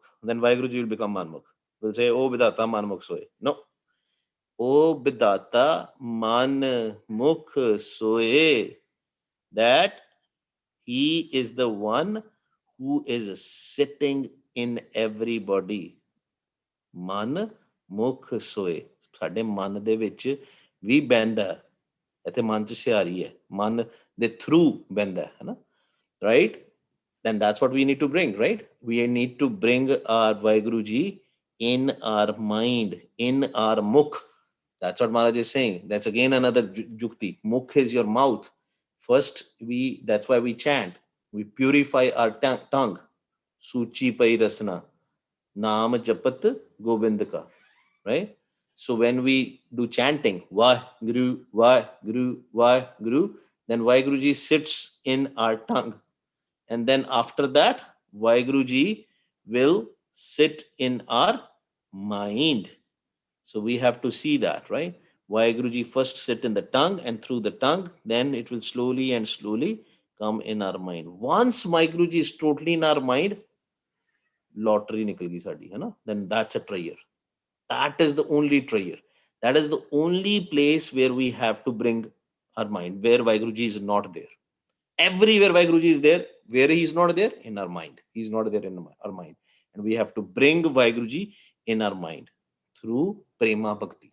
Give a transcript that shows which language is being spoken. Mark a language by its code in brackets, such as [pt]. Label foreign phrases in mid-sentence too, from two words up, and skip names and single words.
[en] Then Vaheguruji will become Manmukh. We'll say, [pa] ਓ ਬਿਧਾਤਾ ਮਨਮੁਖ ਸੋਇ. No. ਓ ਬਿਧਾਤਾ ਮਨਮੁਖ ਸੋਇ. [en] That he is the one who is sitting in everybody. [pa] ਮਨ ਮੁਖ ਸੋਏ. ਸਾਡੇ ਮਨ ਦੇ ਵਿੱਚ ਵੀ ਬਹਿੰਦਾ ਹੈ. ਇੱਥੇ ਮਨ 'ਚ ਸਿਹਾਰੀ ਹੈ, ਮਨ ਦੇ ਥਰੂ ਬਹਿੰਦਾ ਹੈ ਨਾ, ਰਾਈਟ? [en] Then that's what we need to bring, right? We need to bring our Vaheguru Ji in our mind, in our mukh. That's what Maharaj is saying. That's again another jukti. Mukh is your mouth. First, that's why we chant. We purify our tongue. [pa] ਸੂਚੀ ਪਈ ਰਸਨਾ. ਨਾਮ ਜਪਤ ਗੋਬਿੰਦ ਕਾ. [en] Right? So when we do chanting, Vaheguru, Vaheguru, Vaheguru, then Vaheguruji sits in our tongue. And then after that, Vaheguruji will sit in our mind. So we have to see that, right? Vaheguruji first sit in the tongue, and through the tongue, then it will slowly and slowly come in our mind. Once Vaheguruji is totally in our mind, lottery [pa] ਨਿਕਲ ਗਈ ਸਾਡੀ, ਹੈ ਨਾ? [en] Then that's a treasure. That is the only treasure. That is the only place where we have to bring our mind, where Vaheguruji is not there. Everywhere Vaheguruji is there. Where he is not there? In our mind. He is not there in our mind. And we have to bring Vaheguruji in our mind through [pa] ਪ੍ਰੇਮਾ ਭਗਤੀ.